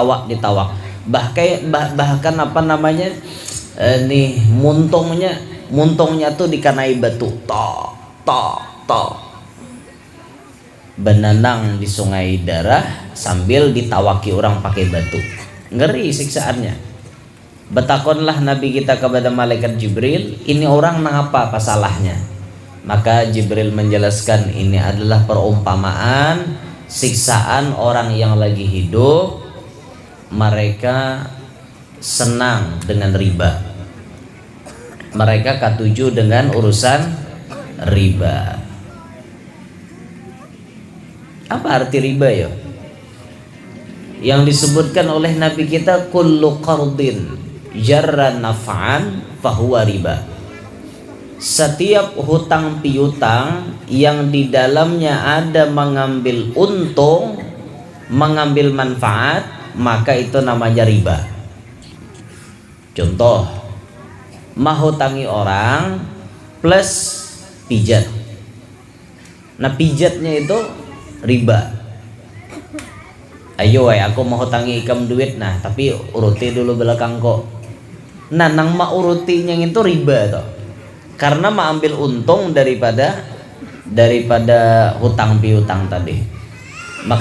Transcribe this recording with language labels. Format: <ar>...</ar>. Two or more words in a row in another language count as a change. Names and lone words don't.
<id>Bahkan apa namanya?</id> <bjn>Nih muntungnya tuh dikanai batu. Tok. Benanang di sungai darah sambil ditawaki orang pakai batu.</bjn> <id>Ngeri siksaannya.</id> <bjn>Betakonlah Nabi kita kepada malaikat Jibril, ini orang ngapa salahnya? Maka Jibril menjelaskan, ini adalah perumpamaan siksaan orang yang lagi hidup, mereka senang dengan riba, mereka katuju dengan urusan riba.</bjn> <id>Apa arti riba ya? Yang disebutkan oleh Nabi kita,</id> <ar>kullu qardin jarra naf'an fahuwa riba.</ar> <id>Setiap hutang piutang yang di dalamnya ada mengambil untung, mengambil manfaat, maka itu namanya riba. Contoh, menghutangi orang plus pijat. Nah, pijatnya itu riba.</id> <bjn>Ayo aku mau hutangi ikam duit, nah tapi uruti dulu belakang kok. Nah, nang maurutinya itu riba toh. Karena mengambil untung daripada hutang piutang tadi.</bjn>